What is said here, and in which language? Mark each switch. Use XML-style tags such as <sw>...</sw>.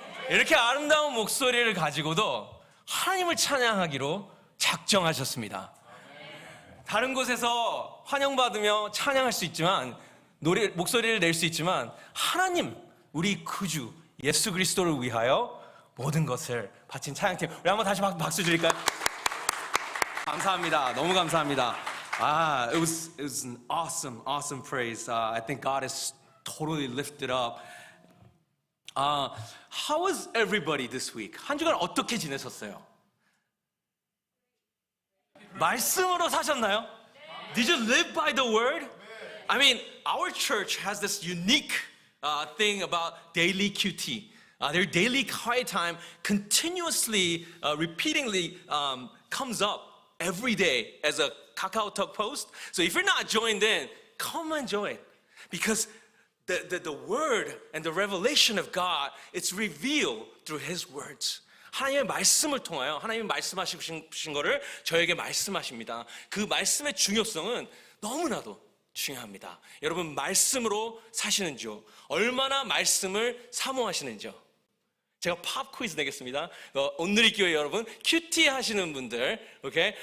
<ko>이렇게 아름다운 목소리를 가지고도 하나님을 찬양하기로 작정하셨습니다. 다른 곳에서 환영받으며 찬양할 수 있지만, 목소리를 낼 수 있지만, 하나님, 우리 구주 예수 그리스도를 위하여 모든 것을 바친 찬양팀. 우리 한번 다시 박수 드릴까요? 감사합니다. 너무 감사합니다.</ko> <en>It was an awesome praise. I think God is totally lifted up. How was everybody this week?</en> <ko>한 주간 어떻게 지내셨어요? 말씀으로 사셨나요?</ko> <en>Did you live by the word? I mean, our church has this unique thing about daily QT. Their daily quiet time continuously, repeatedly comes up every day as a KakaoTalk post. So if you're not joined in, come and join. Because the word and the revelation of God, it's revealed through His words.</en> <ko>하나님의 말씀을 통하여 하나님이 말씀하신 거를 저에게 말씀하십니다. 그 말씀의 중요성은 너무나도 중요합니다. 여러분, 말씀으로 사시는지요? 얼마나 말씀을 사모하시는지요? 제가 팝 퀴즈 내겠습니다. 온누리 교회 여러분, 큐티 하시는 분들, 오케이?</ko>